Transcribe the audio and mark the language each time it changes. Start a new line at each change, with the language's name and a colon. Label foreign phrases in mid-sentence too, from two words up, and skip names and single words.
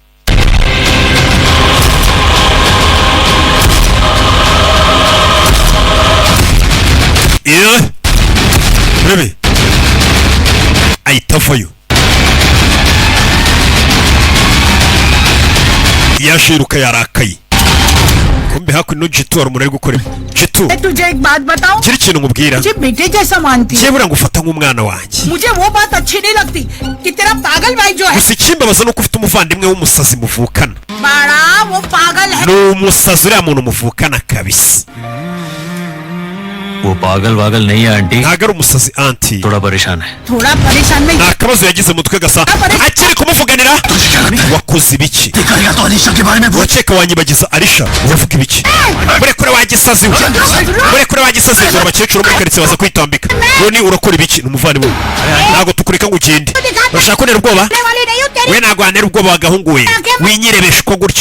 Kinyarwanda: Rebe ahita avayo. yashiruka yarakaye. kumbe hakuno Jitu ari umuntu ari gukora. Jitu
Hindi: तुझे एक बात बताऊं?
Kinyarwanda: gira ikintu nkubwira.
Hindi: मुझे बेटे जैसा मानती है।
Kinyarwanda: cyebura ngufata nk'umwana wanjye.
Hindi: मुझे वो बात अच्छी नहीं लगती कि तेरा पागल भाई जो है।
Kinyarwanda: gusa ikimbabaza nuko ufite umuvandimwe w'umusazi muvukana.
Hindi: बड़ा वो पागल है।
Kinyarwanda: ni umusazi uriya muntu muvukana kabisa.
Hindi: वो पागल नहीं है आंटी,
Kinyarwanda: ntago ari umusazi anti.
Hindi: थोड़ा परेशान है। थोड़ा परेशान नहीं।
Kinyarwanda: nta kabazo yagize mutwe gasa akiri kumuvuganira. wakoze ibiki? wakeka wanyibagiza Alisha? uravuga ibiki? murekure wagisazi we, murekure wagisazi. dore abakecuru muri karitsiye baza kwitambika. none urakora ibiki? n'umuvandimwe we. ntago tukureka ngo ugende. urashaka kunera ubwoba? we ntago wanera ubwoba wagahungu we, winyirebesha uko gutyo.